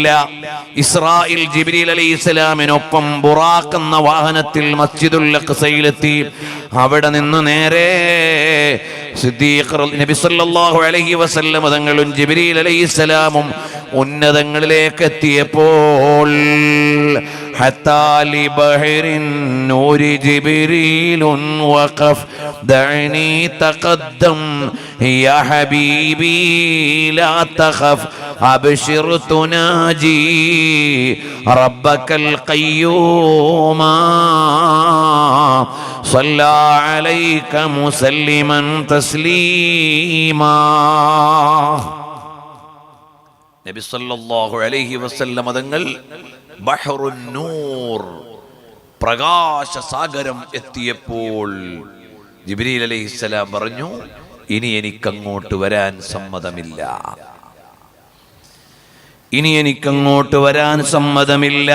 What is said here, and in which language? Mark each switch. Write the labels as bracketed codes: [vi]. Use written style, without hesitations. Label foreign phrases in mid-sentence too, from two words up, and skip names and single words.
[ml] ഇസ്രായിൽ ജിബ്രീൽ അലൈഹിസ്സലാമിനൊപ്പം ബുറാഖ് എന്ന വാഹനത്തിൽ മസ്ജിദുൽ അഖ്സയിലെത്തി. അവിടെ നിന്ന് നേരെ സിദ്ദീഖ് നബി [ar] صلى الله عليه وسلم [ml] തങ്ങളും ജിബ്രീൽ അലൈഹിസ്സലാമും ഉന്നതങ്ങളിലേക്ക് എത്തിയപ്പോൾ [ar] حتى لبحر النور جبريل وقف دعني تقدم يا حبيبي لا تخف أبشر تناجي ربك القيوم صلى عليك مسلما تسليما. [ml] നബി [ar] صلى الله عليه وسلم [ml] തങ്ങൾ [ar] بحر النور [ml] പ്രകാശസാഗരം എത്തിയപ്പോൾ ജിബ്രീൽ അലൈഹിസ്സലാം പറഞ്ഞു, ഇനി എനിക്കങ്ങോട്ട് വരാൻ സമ്മതമില്ല, ഇനി എനിക്കങ്ങോട്ട് വരാൻ സമ്മതമില്ല.